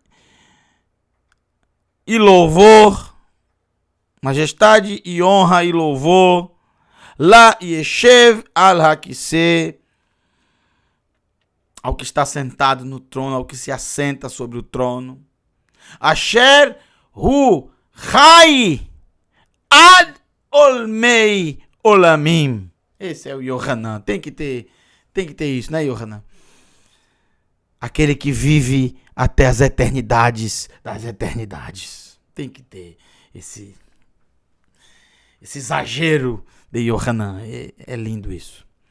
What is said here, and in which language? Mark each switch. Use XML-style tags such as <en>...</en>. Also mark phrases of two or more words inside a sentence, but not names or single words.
<pt>e louvor, majestade e honra e louvor,</pt> <he>ליושב על הכסא,</he> <pt>ao que está sentado no trono, ao que se assenta sobre o trono.</pt> <he>אשר הוא חי עד עולמי עולמים.</he> <pt>Esse é o Yohanan. Tem que ter isso, né, Yohanan? Aquele que vive até as eternidades das eternidades. Tem que ter esse exagero de Yohanan. É lindo isso.</pt>